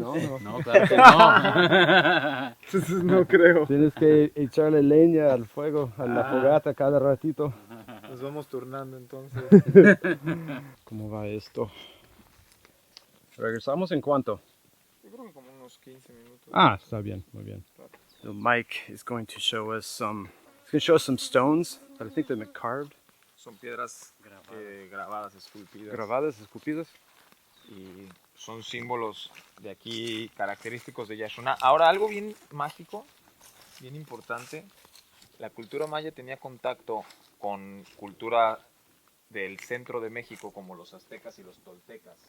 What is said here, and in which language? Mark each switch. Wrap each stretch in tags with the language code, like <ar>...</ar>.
<es>No, claro que no. Entonces no creo. Tienes que echarle leña al fuego, a la fogata cada ratito. Nos vamos turnando entonces. ¿Cómo va esto? ¿Regresamos en cuánto? Yo creo que como unos 15 minutos. Ah, está bien, muy bien.</es> <en>So Mike is going to show us some stones that I think they've been carved.</en> <es>Son piedras grabadas, esculpidas. Grabadas, esculpidas. Y son símbolos de aquí característicos de Yashuna. Ahora, algo bien mágico, bien importante. La cultura maya tenía contacto con cultura del centro de México, como los aztecas y los toltecas.</es>